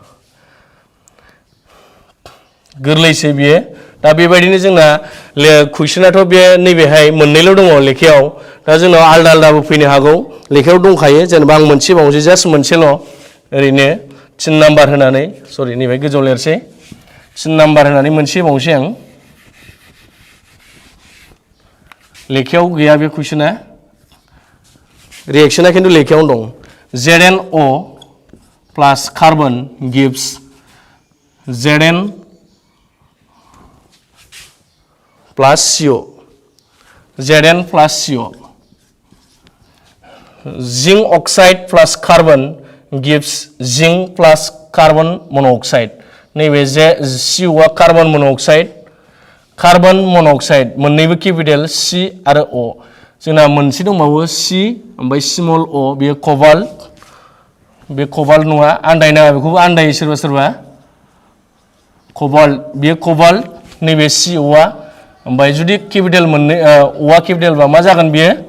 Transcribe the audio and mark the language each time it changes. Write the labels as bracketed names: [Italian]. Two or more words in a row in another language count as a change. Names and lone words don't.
[Bodo] गोरलैसै बियो दा बेबायदिनो जोंना कुइसनाथ' बे नैबेहाय मोननैल' दङ लेखायाव दा जोंनाव आलदा आलदाबो फैनो हागौ लेखायाव दंखायो जेनेबा आं मोनसे बावनोसै जास्ट मोनसेल' ओरैनो 3 नाम्बार होनानै सरि नैबे गोजौआव लिरसै 3 नाम्बार होनानै मोनसे बावनोसै आं लेखायाव गैया बे कुइसना रिएक्सना खिन्थु लेखायावनो दं [English] ZnO plus carbon gives Zn plus CO Zn plus CO Zn प्लस CO zinc oxide plus carbon gives zinc plus carbon monoxide नैबे COआ कार्बन [Bodo] मोनोऑक्साइड मोन्नैबो केपिटेल C आरो O जोंना मोनसे दंबावो C ओमफ्राय स्मल O बेयो कबाल्ट बे कबाल्ट नङा आन्दायनाङा बेखौबो आन्दायो सोरबा सोरबा कबाल्ट बेयो कबाल्ट नैबे COआ ओमफ्राय जुदि केपिटेल मोननै Oआ केपिटेलबा मा जागोन बियो